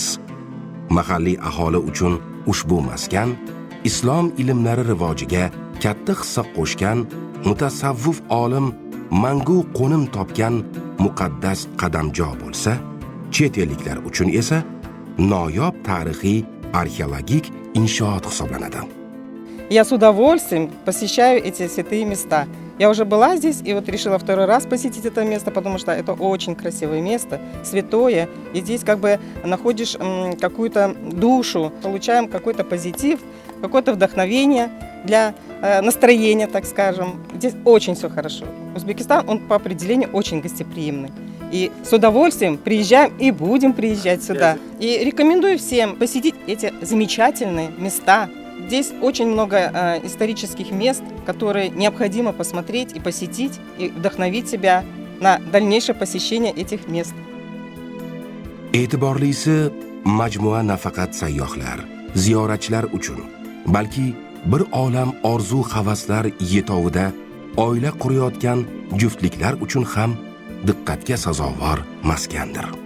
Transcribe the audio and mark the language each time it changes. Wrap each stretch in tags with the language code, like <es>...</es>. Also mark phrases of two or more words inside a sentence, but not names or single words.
<uz>Mahalliy aholi uchun ushbu maskan islom ilmlari rivojiga katta hissa qo'shgan mutasavvif olim mangu qo'nim topgan muqaddas qadamjo bo'lsa, chet elliklar uchun esa noyob tarixiy arxeologik inshoot hisoblanadi.</uz> <ru>Я с удовольствием посещаю эти святые места. Я уже была здесь и вот решила второй раз посетить это место, потому что это очень красивое место, святое. И здесь как бы находишь какую-то душу, получаем какой-то позитив, какое-то вдохновение для настроения, так скажем. Здесь очень все хорошо. Узбекистан, он по определению очень гостеприимный. И с удовольствием приезжаем и будем приезжать сюда. И рекомендую всем посетить эти замечательные места. Здесь очень много исторических мест, которые необходимо посмотреть и посетить, и вдохновить себя на дальнейшее посещение этих мест.</ru> <uz>E'tiborlisi, majmua nafaqat sayyohlar, ziyoratchilar uchun, balki bir olam orzu-havaslar yetovida oila qurayotgan juftliklar uchun ham diqqatga sazovor maskandir.</uz>